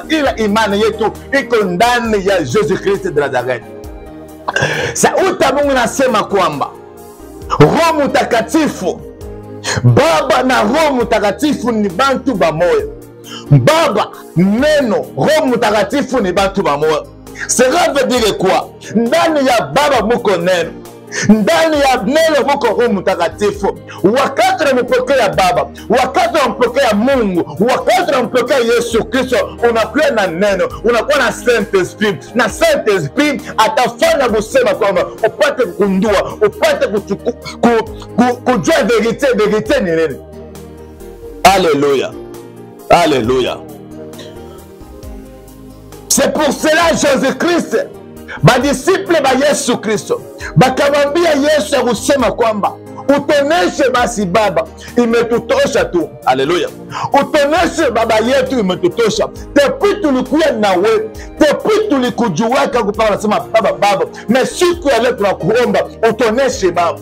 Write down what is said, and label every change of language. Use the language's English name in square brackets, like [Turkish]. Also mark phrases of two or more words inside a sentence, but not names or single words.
[Swahili] Ila imani yetu iko ndani ya Jésus Christ de Nazareth. Sauti ya Mungu nasema kwamba Roho Mtakatifu, Baba na Roho Mtakatifu ni bantu bamoya. Baba, Neno, Roho Mtakatifu ni bantu bamoya. [French] Cela veut dire quoi? [Swahili] Ndani ya Baba muko Neno, ndani ya Neno muko Roho Mtakatifu. Wakati unampokea Baba, wakati unampokea Mungu, wakati unampokea Yesu Kristo, unakuwa na Neno, unakuwa na [French] Saint Esprit. [Swahili] Na [French] Saint Esprit [Swahili] atafanya kusema kwamba upate kugundua, upate kujua verite ni nini. [French] Alléluia. Alléluia. C'est pour cela Jésus-Christ, [Swahili] badisciple ba Yesu Kristo bakamwambia Yesu ya kusema kwamba utoneshe basi Baba, imetutosha tu. Haleluya. Utoneshe Baba yetu, imetutosha. Tepi tulikuwa nawe, tepi tulikujuwaka kupaka nasema Baba, na siku ya leo tunakuomba utoneshe Baba.